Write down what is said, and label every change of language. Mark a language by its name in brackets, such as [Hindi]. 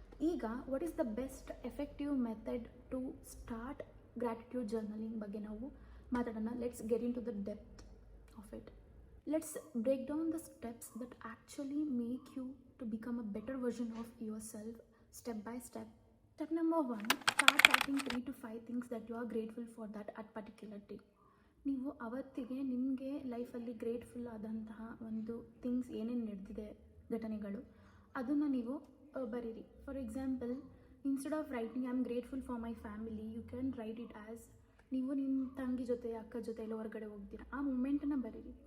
[English] ಈಗ what is the best effective method to start gratitude journaling [Kannada] ಬಗ್ಗೆ ನಾವು ಮಾತಾಡೋಣ. [English] Let's get into the depth of it. Let's break down the steps that actually make you to become a better version of yourself step by step. Step number 1, start writing 3 to 5 things that you are grateful for that at particular day. [Kannada] ನೀವು ಅವತ್ತಿಗೆ ನಿಮಗೆ ಲೈಫಲ್ಲಿ grateful ಆದಂತಹ ಒಂದು things ಏನೇನು ನಡೆದಿದೆ, ಘಟನೆಗಳು, ಅದನ್ನು ನೀವು ಬರೀರಿ. [English] for example, instead of writing I am grateful for my family, you can write it as [Kannada] ನೀವು ನಿಮ್ಮ ತಂಗಿ ಜೊತೆ ಅಕ್ಕ ಜೊತೆ ಎಲ್ಲ ಹೊರಗಡೆ ಹೋಗ್ತೀರಾ, ಆ ಮೂಮೆಂಟನ್ನು ಬರೀರಿ.